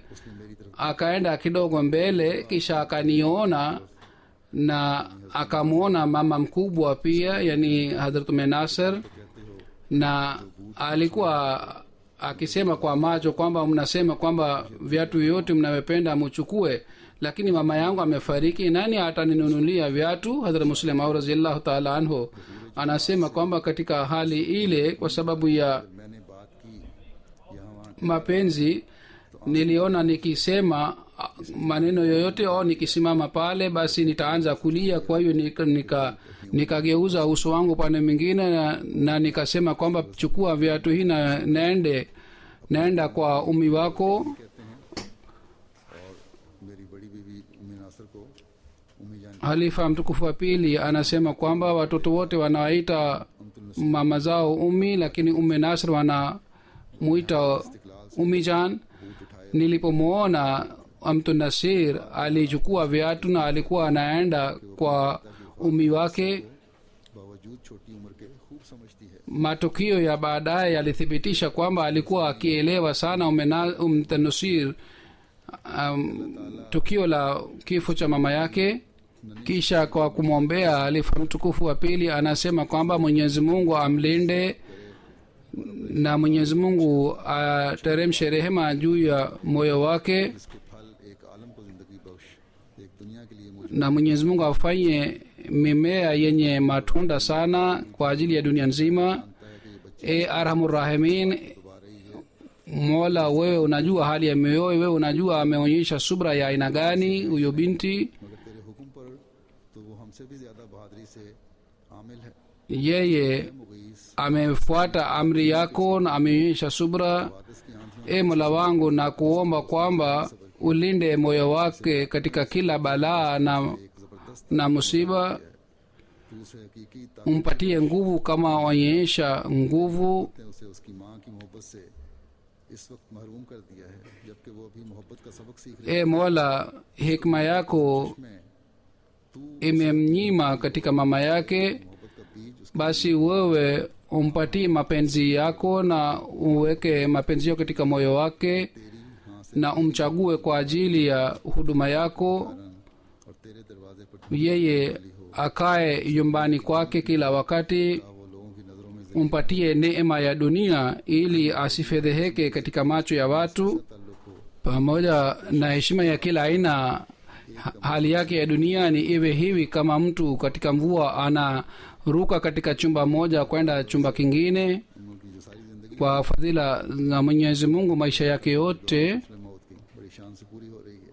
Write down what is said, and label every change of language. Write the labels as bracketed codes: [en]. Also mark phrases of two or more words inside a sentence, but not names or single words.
[sw] Akaenda kidogo mbele, kisha akaniona na akamwona mama mkubwa pia, yani Hadrat Nasir, na alikuwa akisema kwa macho kwamba mnasema kwamba viatu vyote mnavyopenda muchukue, lakini mama yangu amefariki, nani ataninunulia viatu? Hadhrat Muslim Maud [ar] رضي الله تعالى عنه [sw] anasema kwamba katika hali ile, kwa sababu ya [ur] میں نے بات کی یہاں وہاں [sw] mapenzi, niliona nikisema maneno yoyote au nikisimama pale basi nitaanza kulia. Kwa hiyo nikageuza uso wangu pande mwingine na nikasema kwamba chukua viatu hii na naenda kwa umi wako. [ur] کہتے ہیں، اور میری بڑی بیوی امی ناصر کو امی جان [sw] Halifa mtukufu wa pili anasema kwamba watoto wote wanawaita mama zao umi, lakini umme Nasr wanamuita [ur] امی جان. [sw] Nilipomwona Amtu Nasir alichukua viatu na alikuwa anaenda kwa umi wake, [ur] باوجود چھوٹی عمر کے خوب سمجھتی ہے. [sw] matukio ya baadaye yalithibitisha kwamba alikuwa akielewa sana Amtu Nasir tukio la kifo cha mama yake. Kisha kwa kumwombea halifa mtukufu wa pili anasema kwamba Mwenyezi Mungu amlinde na Mwenyezi Mungu ateremshe rehema juu ya moyo wake, [ur] اس کے پھل ایک عالم کو زندگی بخش، ایک دنیا کے لیے مجھے [sw] na Mwenyezi Mungu afanye mimea yenye matunda sana kwa ajili ya dunia nzima. E [ar] أرحم الراحمين, [sw] Mola, wewe unajua hali ya mioyo, wewe unajua ameonyesha subra ya aina gani huyo binti. [ur] مگر تیرے حکم پر تو وہ ہم سے بھی زیادہ بہادری سے عامل ہے. [sw] Yeye [ur] मुगीस [sw] amefuata amri yako na ameonyesha subra. [ur] وادث کی آندھیوں [sw] E Mola wangu, na kuomba kwamba ulinde moyo wake katika kila balaa [ur] ایک زبردست [sw] na musiba, [ur] تو اسے حقیقی [sw] umpatie nguvu kama onyesha nguvu. [ur] طاقت نے اسے اس کی ماں کی محبت سے اس وقت محروم کر دیا ہے، جبکہ وہ ابھی محبت کا سبق سیکھ رہی [sw] E Mola, hikma yako [ur] ہے۔ میں تو [sw] imemnyima katika mama yake, [ur] محبت کا بیج اس کے [sw] basi wewe umpatie mapenzi yako na uweke mapenzi yako katika moyo wake, [ur] تیری ہاں سے [sw] na umchague kwa ajili ya huduma yako. [ur] اور تیرے دروازے پر [sw] Yeye akae nyumbani kwake kila wakati, [ur] وہ لوگوں کی نظروں میں [sw] umpatie neema ya dunia ili asifedheheke katika macho ya watu, [ur] تعلق ہو. [sw] pamoja na heshima ya kila aina. Hali yake ya duniani iwe hivi, kama mtu katika mvua anaruka katika chumba moja kwenda chumba kingine. [ur] ان کی جو ساری زندگی [sw] Kwa fadhila za Mwenyezi Mungu, maisha yake yote [ur] موت کی بڑی شان سے پوری ہو رہی ہے.